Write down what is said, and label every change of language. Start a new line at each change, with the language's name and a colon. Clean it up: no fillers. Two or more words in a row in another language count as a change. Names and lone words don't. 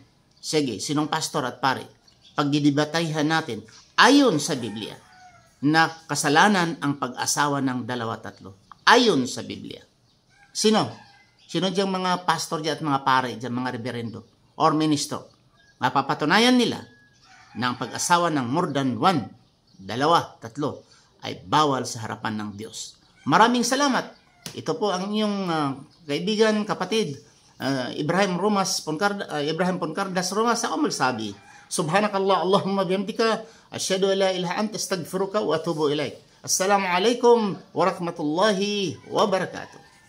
Filipino: Sige, sinong pastor at pare, pagdidebatehan natin ayon sa Biblia na kasalanan ang pag-asawa ng dalawa, tatlo. Ayon sa Biblia. Sino? Sino diyang mga pastor diyan at mga pare diyan, mga reverendo or ministro? Mapapatunayan nila na ang pag-asawa ng
English: more than one,
Filipino: dalawa, tatlo, ay bawal sa harapan ng Diyos. Maraming salamat. Ito po ang inyong kaibigan, kapatid, Ibrahim Poncardas Romas. Ako magsabi,
Arabic: سبحانك الله، اللهم بحمدك، أشهد أن لا إله أنت، أستغفرك و أتوب إليك. السلام عليكم ورحمة الله وبركاته.